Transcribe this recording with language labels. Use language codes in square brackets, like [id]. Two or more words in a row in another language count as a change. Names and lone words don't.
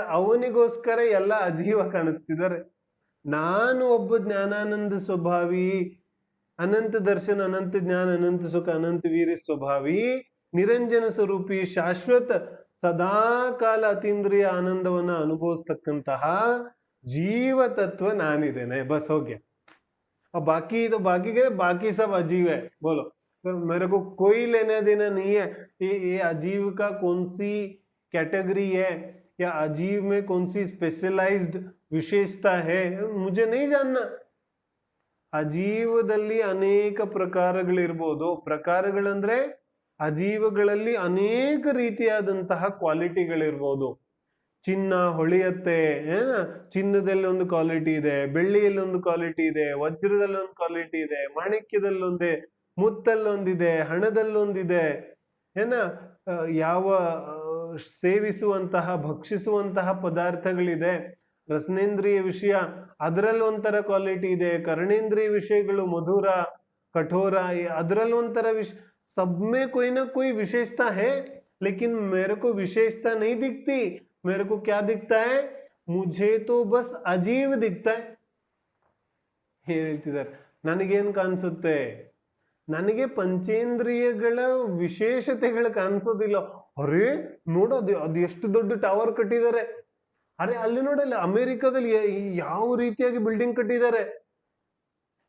[kn] ಅವನಿಗೋಸ್ಕರ ಎಲ್ಲ ಅಜೀವ ಕಾಣಿಸ್ತಿದ್ದಾರೆ. ನಾನು ಒಬ್ಬ ಜ್ಞಾನಾನಂದ ಸ್ವಭಾವಿ, ಅನಂತ ದರ್ಶನ, ಅನಂತ ಜ್ಞಾನ, ಅನಂತ ಸುಖ, ಅನಂತ ವೀರ್ಯ ಸ್ವಭಾವಿ, ನಿರಂಜನ ಸ್ವರೂಪಿ, ಶಾಶ್ವತ ಸದಾ ಕಾಲ ಅತೀಂದ್ರಿಯ ಆನಂದವನ್ನ ಅನುಭವಿಸ್ತಕ್ಕಂತಹ ಜೀವ ತತ್ವ ನಾನಿದ್ದೇನೆ. ಬಸ್ ಹೋಗ್ಯ. [hi] बाकी तो बाकी के बाकी सब अजीब है. बोलो, तो मेरे को कोई लेना देना नहीं है ये अजीब का कौन सी कैटेगरी है या अजीब में कौन सी स्पेशलाइज्ड विशेषता है, मुझे नहीं जानना. [kn] ಅಜೀವದಲ್ಲಿ ಅನೇಕ ಪ್ರಕಾರಗಳಿರ್ಬೋದು. ಪ್ರಕಾರಗಳಂದ್ರೆ ಅಜೀವಗಳಲ್ಲಿ ಅನೇಕ ರೀತಿಯಾದಂತಹ ಕ್ವಾಲಿಟಿಗಳಿರ್ಬೋದು. ಚಿನ್ನ ಹೊಳೆಯುತ್ತೆ, ಚಿನ್ನದಲ್ಲಿ ಒಂದು ಕ್ವಾಲಿಟಿ ಇದೆ, ಬೆಳ್ಳಿಯಲ್ಲಿ ಒಂದು ಕ್ವಾಲಿಟಿ ಇದೆ, ವಜ್ರದಲ್ಲಿ ಒಂದು ಕ್ವಾಲಿಟಿ ಇದೆ, ಮಾಣಿಕ್ಯದಲ್ಲೊಂದೇ, ಮುತ್ತಲ್ಲೊಂದಿದೆ, ಹಣದಲ್ಲೊಂದಿದೆ. ಯಾವ ಸೇವಿಸುವಂತಹ ಭಕ್ಷಿಸುವಂತಹ ಪದಾರ್ಥಗಳಿದೆ. ರಸನೇಂದ್ರಿಯ ವಿಷಯ ಅದರಲ್ಲಿ ಒಂಥರ ಕ್ವಾಲಿಟಿ ಇದೆ. ಕರ್ಣೇಂದ್ರಿಯ ವಿಷಯಗಳು ಮಧುರ, ಕಠೋರ, ಅದರಲ್ಲಿ ಒಂಥರ [hi] सब में कोई ना कोई विशेषता है, लेकिन मेरे को विशेषता नहीं दिखती. मेरे को क्या दिखता है? मुझे तो बस अजीब दिखता है. [kn] ಹೇಳ್ತಿದ್ದಾರೆ. ನನಗೇನ್ ಕಾಣಿಸುತ್ತೆ? ನನಗೆ ಪಂಚೇಂದ್ರಿಯಗಳ ವಿಶೇಷತೆಗಳು ಕಾಣಿಸೋದಿಲ್ಲ. ಅರೆ ನೋಡೋದು, ಅದು ಎಷ್ಟು ದೊಡ್ಡ ಟವರ್ ಕಟ್ಟಿದ್ದಾರೆ. ಅರೆ ಅಲ್ಲಿ ನೋಡಲ್ಲ, ಅಮೆರಿಕದಲ್ಲಿ ಯಾವ ರೀತಿಯಾಗಿ ಬಿಲ್ಡಿಂಗ್ ಕಟ್ಟಿದ್ದಾರೆ.